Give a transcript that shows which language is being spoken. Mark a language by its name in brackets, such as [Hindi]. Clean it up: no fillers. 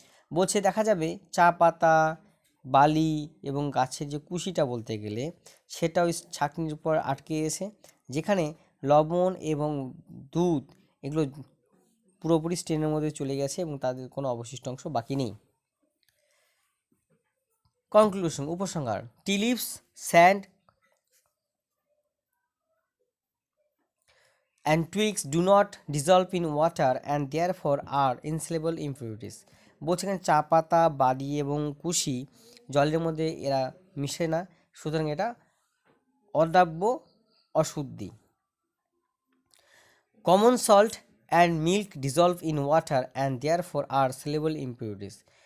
[Bangla] বলছে দেখা যাবে চা পাতা, বালি এবং গাছের যে কুশিটা বলতে গেলে সেটা ওই ছাঁকনির উপর আটকে এসে, যেখানে লবণ এবং দুধ এগুলো পুরোপুরি স্টেনের মধ্যে চলে গেছে এবং তাদের কোনো অবশিষ্ট অংশ বাকি নেই। [English] Conclusion, উপসংহার, tea leaves, sand and twigs do not dissolve in water and therefore are insoluble impurities। [Bangla] বলছে এখানে চা পাতা, বালি এবং কুশি জলের মধ্যে এরা মিশে না, সুতরাং এটা অদ্রাব্য অশুদ্ধি। [English] Common salt and milk dissolve in water and therefore are soluble impurities.